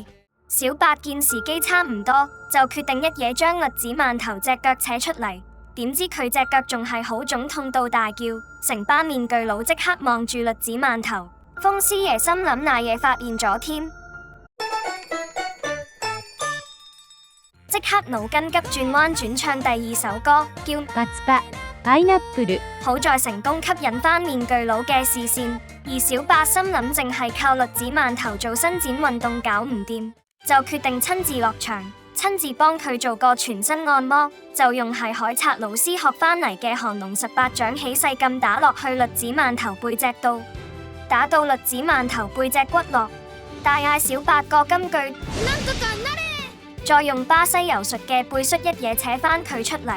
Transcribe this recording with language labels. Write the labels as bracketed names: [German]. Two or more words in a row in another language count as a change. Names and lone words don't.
[Cantonese] 小八見時機差唔多，就決定一嘢將栗子饅頭隻腳扯出嚟，點知佢隻腳仲係好腫，痛到大叫，成班面具佬即刻望住栗子饅頭。風師爺心諗那嘢發現咗添，即刻腦筋急轉彎轉唱第二首歌，叫ガツパパイナップル。好在成功吸引翻面具佬嘅視線，而小八心諗淨係靠栗子饅頭做伸展運動搞唔掂，就決定親自落場，親自幫佢做個全身按摩，就用係海賊老師學翻嚟嘅降龍18掌起勢咁打落去栗子饅頭背脊度，打到栗子饅頭背脊骨落，大嗌小八個金句，再用巴西柔術嘅背摔一嘢扯翻佢出嚟。